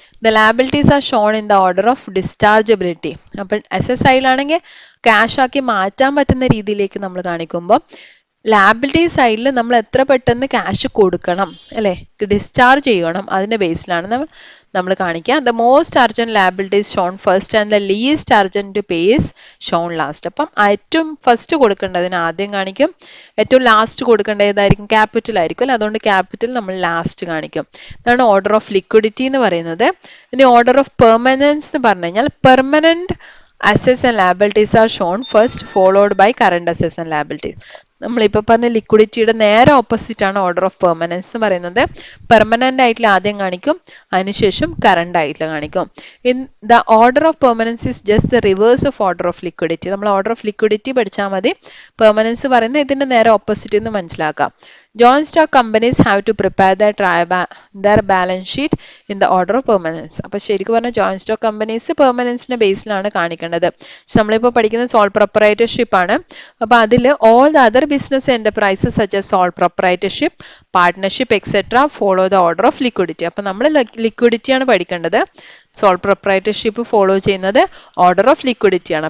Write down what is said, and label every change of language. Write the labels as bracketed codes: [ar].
[en] The liabilities are shown in the order of dischargeability. [ml] അപ്പം S ആയിലാണെങ്കിൽ cash ആക്കി മാറ്റാൻ പറ്റുന്ന രീതിയിലേക്ക് നമ്മൾ കാണിക്കുമ്പോൾ ലാബിലിറ്റി സൈഡിൽ നമ്മൾ എത്ര പെട്ടെന്ന് ക്യാഷ് കൊടുക്കണം അല്ലേ, ഡിസ്ചാർജ് ചെയ്യണം, അതിൻ്റെ ബേസിലാണ് നമ്മൾ കാണിക്കുക. [en] The most urgent liabilities shown first and the least urgent pays shown last. [ml] അപ്പം ഏറ്റവും ഫസ്റ്റ് കൊടുക്കേണ്ടതിന് ആദ്യം കാണിക്കും, ഏറ്റവും ലാസ്റ്റ് കൊടുക്കേണ്ട ഏതായിരിക്കും ക്യാപിറ്റൽ ആയിരിക്കും അല്ലേ, അതുകൊണ്ട് ക്യാപിറ്റൽ നമ്മൾ ലാസ്റ്റ് കാണിക്കും. ഇതാണ് ഓർഡർ ഓഫ് ലിക്വിഡിറ്റി എന്ന് പറയുന്നത്. [en] ഇനി order of permanence [ml] എന്ന് പറഞ്ഞു കഴിഞ്ഞാൽ [en] Permanent assets and liabilities are shown first followed by current assets and liabilities. [ml] നമ്മളിപ്പോൾ പറഞ്ഞ ലിക്വിഡിറ്റിയുടെ നേരെ ഓപ്പോസിറ്റ് ആണ് ഓർഡർ ഓഫ് പെർമനൻസ് എന്ന് പറയുന്നത്. പെർമനന്റ് ആയിട്ടുള്ള ആദ്യം കാണിക്കും, അതിനുശേഷം കറണ്ട് ആയിട്ടുള്ള കാണിക്കും. [en] In the order of permanence is just the reverse of order of liquidity. [ml] നമ്മൾ ഓർഡർ ഓഫ് ലിക്വിഡിറ്റി പഠിച്ചാൽ മതി, പെർമനൻസ് പറയുന്നത് ഇതിന്റെ നേരെ ഓപ്പോസിറ്റ് എന്ന് മനസ്സിലാക്കാം. [en] Joint stock companies have to prepare their balance sheet in the order of permanence. [ml] അപ്പോൾ ശരിക്കും പറഞ്ഞാൽ ജോയിന്റ് സ്റ്റോക്ക് കമ്പനീസ് പെർമനൻസിന്റെ ബേസിലാണ് കാണിക്കേണ്ടത്. നമ്മളിപ്പോൾ പഠിക്കുന്നത് സോൾ പ്രൊപ്പറേറ്റർഷിപ്പ് ആണ്. അപ്പോൾ അതിൽ [en] All the other business enterprises such as sole proprietorship, partnership etcetera follow the order of liquidity. [ml] അപ്പോൾ നമ്മൾ ലിക്വിഡിറ്റിയാണ് പഠിക്കേണ്ടത്. സോൾ പ്രൊപ്പറേറ്റർഷിപ്പ് ഫോളോ ചെയ്യുന്നത് ഓർഡർ ഓഫ് ലിക്വിഡിറ്റി ആണ്.